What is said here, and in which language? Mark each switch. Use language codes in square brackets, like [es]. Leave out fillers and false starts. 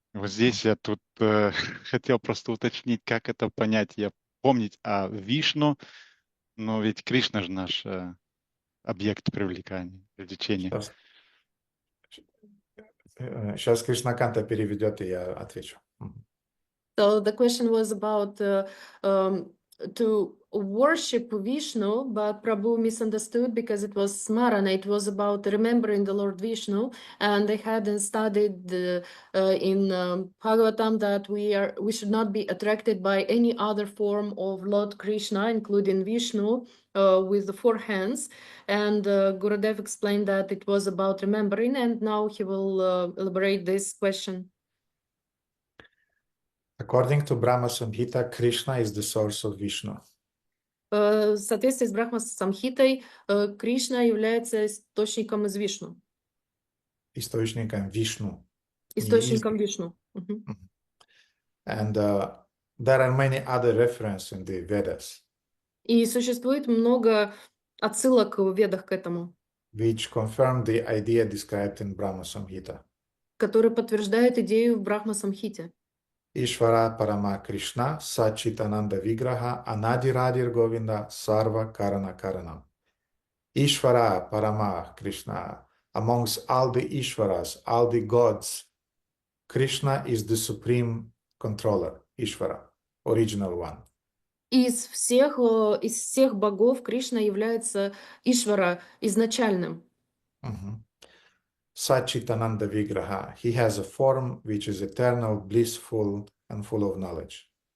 [ru] Вот здесь я тут хотел просто уточнить, как это понять. Я помнить о Вишну, но ведь Кришна же наш объект привлекания, привлечения. Сейчас Кришнаканта переведет, и я отвечу. [en] So the question was about to worship Vishnu, but Prabhu misunderstood because it was smarana. It was about remembering the Lord Vishnu, and they hadn't studied in Bhagavatam that we should not be attracted by any other form of Lord Krishna, including Vishnu, with the 4 hands. And Gurudev explained that it was about remembering, and now he will elaborate this question. According to Brahma Samhita, Krishna is the source of Vishnu. [ru] В соответствии с Брахма-самхитой, Кришна является источником из Вишну. Источником Вишну. Источником Вишну. Мгм. [en] And there are many other references in the Vedas [ru] И существует много отсылок в Ведах к этому, [en] which confirm the idea described in Brahma Samhita. [ru] которые подтверждают идею в Брахма-самхите. [sa] Ishvara Parama Krishna Sachitananda Vigraha Anadiradir Govinda Sarva Karana Karanam. [en] Ishvara Parama Krishna, amongst all the Ishvaras, all the gods, Krishna is the supreme controller, Ishvara, original one. [ru] Из всех богов Кришна является Ишвара, изначальным. [en] Sachitananda Vigraha, he has a form which is eternal, blissful, and full of knowledge.